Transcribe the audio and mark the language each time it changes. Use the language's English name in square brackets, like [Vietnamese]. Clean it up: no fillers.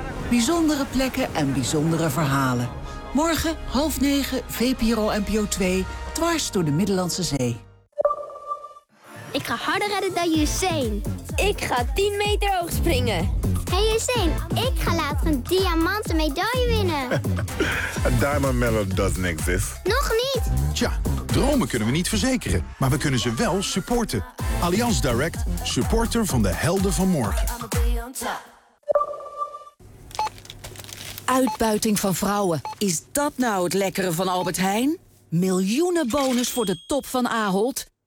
[Dutch] Bijzondere plekken en bijzondere verhalen. Morgen 8:30, VPRO NPO 2, dwars door de Middellandse Zee. Ik ga harder redden dan Usain. Ik ga 10 meter hoog springen. Hey Usain, ik ga later een diamanten medaille winnen. [English] A diamond medal doesn't exist. [Dutch] Nog niet. Tja, dromen kunnen we niet verzekeren, maar we kunnen ze wel supporten. Allianz Direct, supporter van de helden van morgen. Uitbuiting van vrouwen. Is dat nou het lekkere van Albert Heijn? Miljoenen bonus voor de top van Ahold.